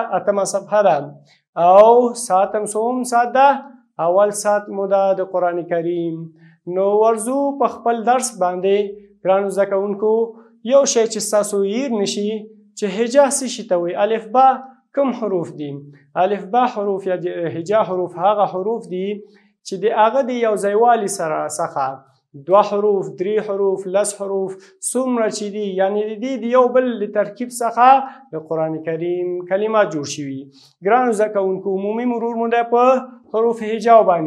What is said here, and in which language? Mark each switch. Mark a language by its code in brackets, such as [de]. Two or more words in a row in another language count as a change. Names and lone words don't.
[ps] 8مه صفحه ده او ساعت هم څوم ساعت ده؟ اول ساعت مو ده د قرآن کریم. نو ورځو په خپل درس باندې ګرانو زده کوونکو یو شی چې ستاسو هیر نشي چې هجا څه شي ته وایي. الف با کوم حروف دي؟ الف با حروف یا هجا حروف هغه حروف دي چې د هغه د یو ځایوالي سره څخه 2 حروف 3 حروف 10 حروف څومره چې دي، یعنې د دې د یو بل د ترکیب څخه د قرآن کریم کلمات جوړ شوي. ګرانو زده کوونکو، عمومي مرور مو دی په حروف هجاو باندې.